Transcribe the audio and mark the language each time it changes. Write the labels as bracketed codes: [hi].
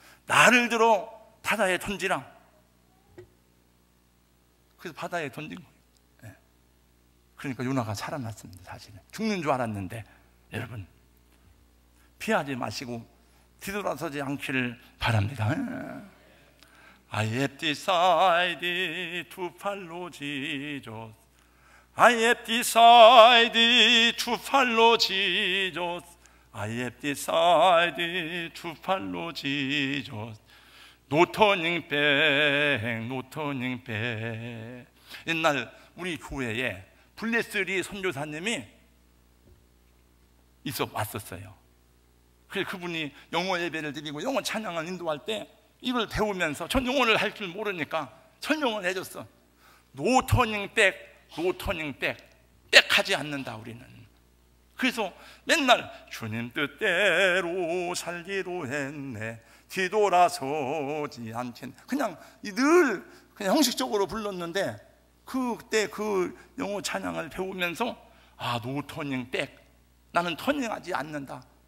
[ko] 나를 들어 바다에 던지라. 그래서 바다에 던진 거예요. 그러니까 요나가 살아났습니다. 사실은 죽는 줄 알았는데, 여러분, 피하지 마시고 뒤돌아서지 않기를 바랍니다. [en] I have decided to follow Jesus. I have decided to follow Jesus. I have decided to follow Jesus. No turning back, no turning back. [ko] 옛날 우리 교회에 블레스리 선교사님이 왔었어요. 그래서 그분이 영어 예배를 드리고 영어 찬양을 인도할 때 이걸 배우면서, 전 영어를 할 줄 모르니까 설명을 해줬어. [en] No turning back, no turning back. [ko] 백하지 않는다 우리는. 그래서 맨날 주님 뜻대로 살기로 했네, 뒤돌아서지 않겠네. 그냥 늘 그냥 형식적으로 불렀는데, 그때 그 영어 찬양을 배우면서 [en] no turning back, [ko] 나는 터닝하지 않는다.